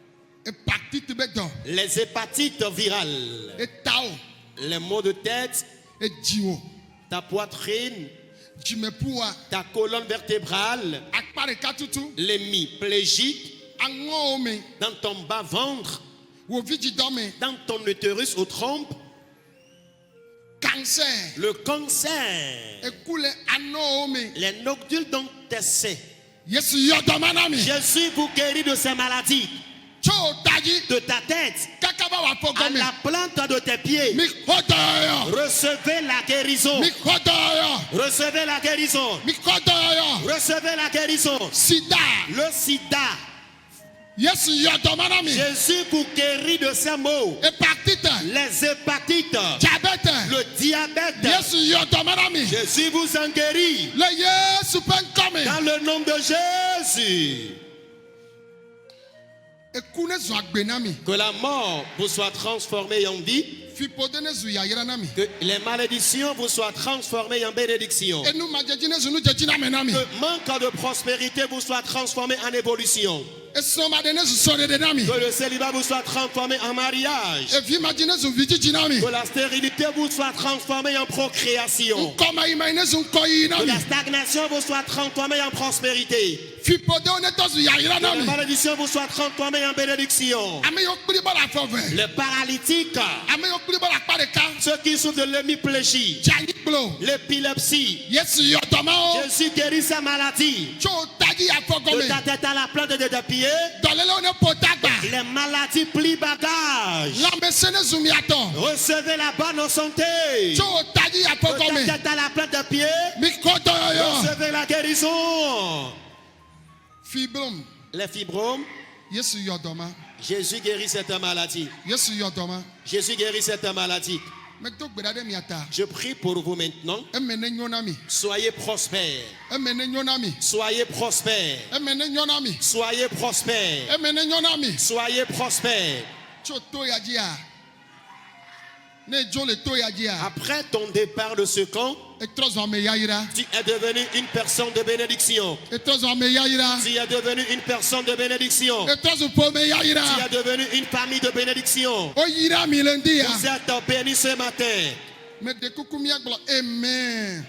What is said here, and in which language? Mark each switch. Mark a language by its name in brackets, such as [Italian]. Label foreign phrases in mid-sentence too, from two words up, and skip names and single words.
[French] Les hépatites virales. Les maux de tête. Ta poitrine. Ta colonne vertébrale. L'hémiplégique. [Ewe] aŋɔwo me, [French] dans ton bas-ventre, [Ewe] wo vidzidɔ me, [French] dans ton utérus ou trompe, cancer, le cancer, [Ewe] eku le anɔwo me. [French] les nodules dans tes seins. [Ewe] Yesu yɔ dɔma na mi. [French] Jésus vous guérit de ces maladies, [Ewe] Tso tadzi [French] de ta tête [Ewe] kaka ba wa fɔ [French] à [Ewe] gɔme. [French] la plante de tes pieds. [Ewe] Mi xɔ dɔyɔyɔ. [French] Recevez la guérison. [Ewe] Mi xɔ dɔyɔyɔ. [French] Recevez la guérison. [Ewe] Mi xɔ dɔyɔyɔ. [French] Recevez la guérison. Sida. Le sida. [Ewe] Yesu yɔ dɔma na mi. [French] Jésus vous guérit de ces maux. Hépatite. Les hépatites, Diabète. le diabète. [Ewe] Yesu yɔ dɔma na mi. [French] Jésus vous en guérit. [Ewe] Le Yesu ƒe ŋkɔ me. [French] Dans le nom de Jésus. [Ewe] Eku ne zu agbe na mi. [French] Que la mort vous soit transformée en vie. [Ewe] Fiƒode ne zu yayra na mi. [French] Que les malédictions vous soient transformées en bénédictions. [Ewe] Enu madzedzi ne zu nu dzedzi na me na mi. [French] Que manque de prospérité vous soit transformé en évolution. [Ewe] Esrɔ̃ma de ne zu sɔɖeɖe na mi. [French] Que le célibat vous soit transformé en mariage. [Ewe] Evi madzi ne zu vidzidzi na mi. [French] Que la stérilité vous soit transformée en procréation. [Ewe] Ŋkɔmayimayi ne zu ŋkɔyiyi na [French] Que [Ewe] mi. [French] la stagnation vous soit transformée en prospérité. [Ewe] Fiƒodewo ne tɔ zu yayra [French] Que [Ewe] na [French] la [Ewe] mi. [French] malédiction vous soit transformée en bénédiction. [Ewe] Ame yiwo kpli bɔ le afɔ ve. [French] Les paralytiques, [Ewe] Ame yiwo kpli bɔ le akpa ɖeka. [French] ceux qui souffrent de l'hémiplégie, [Ewe] Dzanyikplo. [French] l'épilepsie, [Ewe] Yesu yɔ dɔma wo. [French] Jésus guérit sa maladie. [Ewe] Tso tadzi afɔ [French] De [Ewe] gɔme. [French] ta tête à la plante de tes pieds, [Ewe] Dɔlélewo ne ƒo tagba. [French] les maladies plient bagage. [Ewe] Lãmesẽ ne zu miatɔ. [French] Recevez la bonne santé. [Ewe] Tso tadzi afɔ [French] De ta [Ewe] gɔme. [French] tête à la plante de pied, [Ewe] Mi kɔ dɔyɔyɔ. [French] recevez la guérison. Fibrome. Les fibromes, [Ewe] Yesu yɔ dɔma. [French] Jésus guérit cette maladie. [Ewe] Yesu yɔ dɔma. [French] Jésus guérit cette maladie. [Ewe] Medo gbe ɖa ɖe mia ta. [French] Je prie pour vous maintenant. [Ewe] Eme ne nyo na mi. [French] Soyez prospères. [Ewe] Eme ne nyo na mi. [French] Soyez prospères. [Ewe] Eme ne nyo na mi. [French] Soyez prospères. [Ewe] Eme ne nyo na mi. [French] Soyez prospères. [Ewe] Tso to ya dzia. Ne dzo le to ya dzia. [French] Après ton départ de ce camp, [Ewe] Etrɔ zɔ ame yayra. [French] tu es devenu une personne de bénédiction. [Ewe] Etrɔ zɔ ame yayra. [French] Tu es devenu une personne de bénédiction. [Ewe] Etrɔ zu ƒome [French] Tu [Ewe] yayra. [French] es devenu une famille de bénédiction. [Ewe] Oyira mi le ŋdi ya. [French] Vous êtes bénis ce matin. [Ewe] Me de kuku miagblɔ amen.